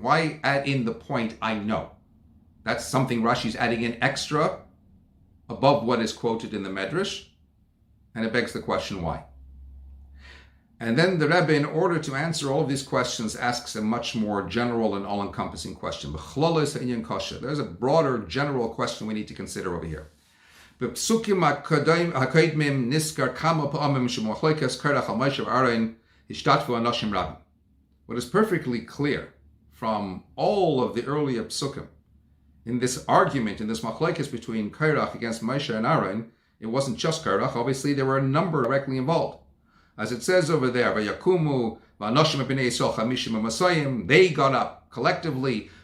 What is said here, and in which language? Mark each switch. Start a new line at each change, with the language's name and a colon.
English: Why add in the point I know? That's something Rashi's adding in extra above what is quoted in the Medrash, and it begs the question why. And then the Rebbe, in order to answer all of these questions, asks a much more general and all-encompassing question. There's a broader general question we need to consider over here.
Hebrew: בפסוקים הקודמים נזכר כמה פעמים שמחלוקת קרח על משה ואהרון השתתפו אנשים רבים.
English: What is perfectly clear from all of the earlier psukim in this argument, in this machlokes between Korach against Moshe and Aaron, it wasn't just Korach. Obviously, there were a number directly involved. As it says over there,
Hebrew: Vayakumu, Vanoshim b'nei Yisrael chamishim u'masayim,
English: they got up collectively.